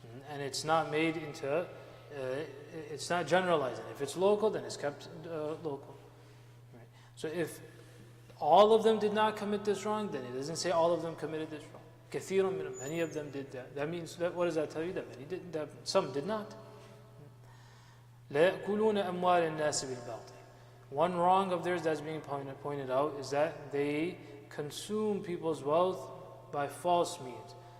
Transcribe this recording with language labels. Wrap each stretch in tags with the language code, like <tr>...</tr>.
<en>And it's not made into, it's not generalized. If it's local, then it's kept local. Right? So if all of them did not commit this wrong, then it doesn't say all of them committed this wrong.</en> <ar>كثير منهم,</ar> <en>many of them did that. That means, that, what does that tell you? That many did, that some did not.</en> <ar>لا يأكلون أموال الناس بالباطل.</ar> <en>One wrong of theirs that's being pointed out is that they consume people's wealth by false means.</en>